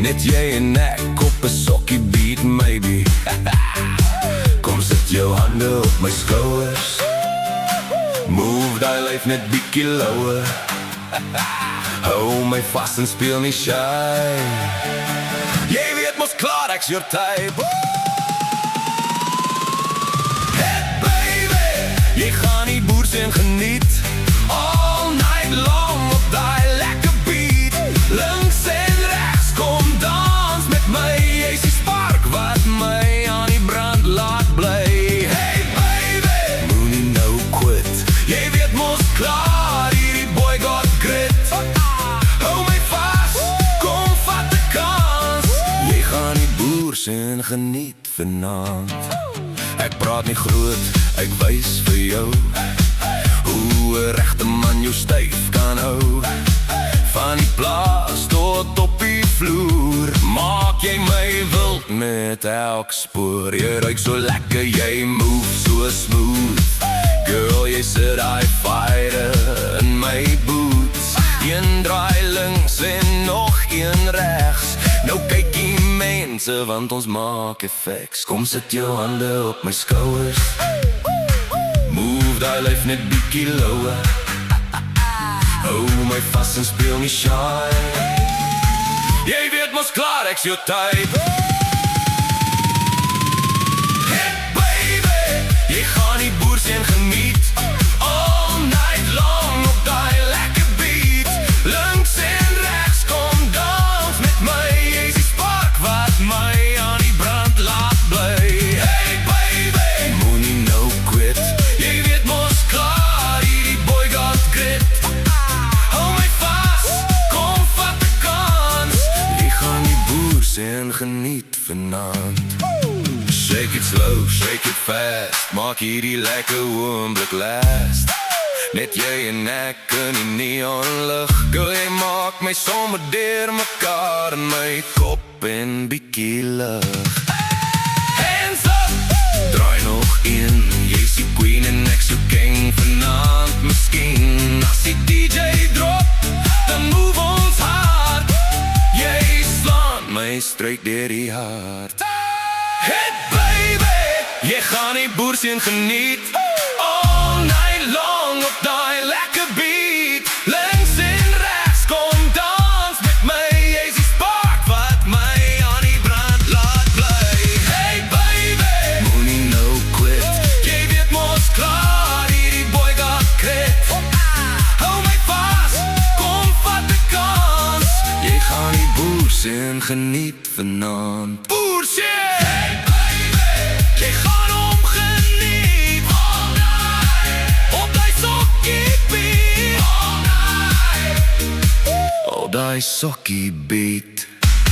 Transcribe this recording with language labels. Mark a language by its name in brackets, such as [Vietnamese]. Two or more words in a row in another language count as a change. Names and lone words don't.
[Afrikaans] Net jy en ek op 'n sokkie [English] beat maybe. [Afrikaans] Kom sit jou hande op my skouers. Move die lyf net bietjie lower. Hou my vas en speel nie shy. Jy weet mos klaar ek's [English] your type. Hey baby, [Afrikaans] jy gaan die boers en geniet. [English] All night long [Afrikaans] op die lekker [English] beat. [Afrikaans] Links en rechts kom dans met my. Jy's die spark wat my aan die brand laat bly. [English] Hey baby, [Afrikaans] moenie nou [English] quit. [Afrikaans] Jy weet mos klaar, hierdie [English] boy got grit. [Afrikaans] Hou my vas, kom vat 'n kans. Jy gaan die boers en geniet vanaand. Ek praat nie groot, ek wys vir jou hoe 'n regte man jou styf kan hou. Van die plaas tot op die vloer maak jy my wild met elk spoor. Jy ruik so lekker, jy move so smooth. Girl, jy sit I fighter in my boots. Een draai links en nog een rechts. Nou kyk die mense want ons maak effects. Kom sit jou hande op my skouers. Move die lyf net bietjie lower. Hou my vas en speel nie shy. Jy weet mos klaar ek's [English] your type. Hey baby, [Afrikaans] jy gaan die boers en geniet. [English] All night long [Afrikaans] op die lekker [English] beat. [Afrikaans] Links en rechts kom dans met my. Jy's die spark wat my aan die brand laat bly. [English] Hey baby, [Afrikaans] moenie nou [English] quit. [Afrikaans] Jy weet mos klaar, hierdie [English] boy got grit. [Afrikaans] Hou my vas, kom vat 'n kans. Jy gaan die boers en geniet vanaand. [English] Shake it slow, shake it fast. [Afrikaans] Maak hierdie lekker oomblik last. Net jy en ek in die neonlig. Girl, jy maak my sommer deur mekaar in my kop en bietjie lig. [English] Hands up, [Afrikaans] draai nog een. Jy's die queen en ek so king vanaand. Miskien as die DJ drop, dan move ons hard. Jy slaan my straight deur die hart. [English] Hey baby, [Afrikaans] jy gaan die boers en geniet. [English] All night long [Afrikaans] op die lekker [English] beat. [Afrikaans] Links en rechts kom dans met my. Jy's die spark wat my aan die brand laat bly. [English] Hey baby, [Afrikaans] moenie nou [English] quit. [Afrikaans] Jy weet mos klaar, hierdie [English] boy got grit. [Afrikaans] Hou my vas, kom vat 'n kans. Jy gaan die boers en geniet vanaand. Boers, [English] hey baby, [Afrikaans] jy gaan hom geniet. [English] All night, [Afrikaans] op die sokkie beat. [English] All night, [Afrikaans] op die sokkie beat.